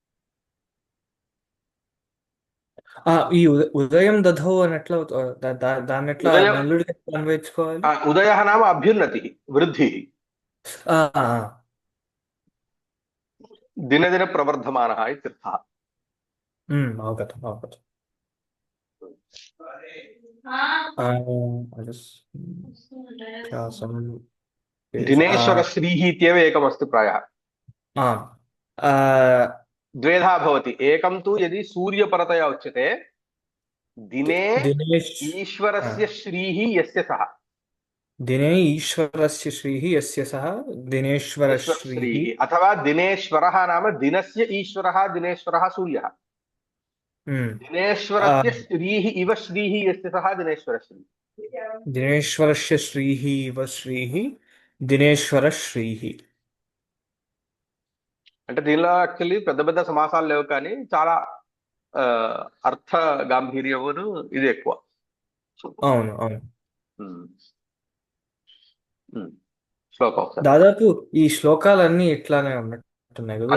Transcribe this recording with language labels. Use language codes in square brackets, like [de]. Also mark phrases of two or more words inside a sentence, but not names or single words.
[te] ఈ ఉదయం దధౌ అని ఎట్లా దాన్ని ఎట్లా నల్లుడికి అన్వయించుకోవాలి [sa] ఉదయ నామ అభ్యున్నతి వృద్ధి దినదిన ప్రవర్ధమాన ఇత్యర్థः అవగతం అవగతం दिनेश्वर श्रीः इत्येव एकमस्ति प्रायः द्वेधा भवति एकं तु यदि सूर्यपरतया उच्यते दिने ईश्वरस्य श्रीः यस्य सः दिने ईश्वरस्य श्रीः यस्य सः दिनेश्वरश्रीः अथवा दिनेश्वरः नाम दिनस्य ईश्वरः दिनेश्वरः सूर्यः दिनेश्वरस्य श्रीः इव श्रीः यस्य सः दिनेश्वरश्रीः दिनेश्वरस्य श्रीः इव श्रीः दिनेश्वरश्रीः [te] అంటే దీనిలో యాక్చువల్లీ పెద్ద పెద్ద సమాసాలు లేవు కానీ చాలా అర్థ గాంభీర్యమును ఇది ఎక్కువ అవును అవును శ్లోకం దాదాపు ఈ శ్లోకాలన్నీ ఇట్లానే ఉన్నట్టున్నాయి కదా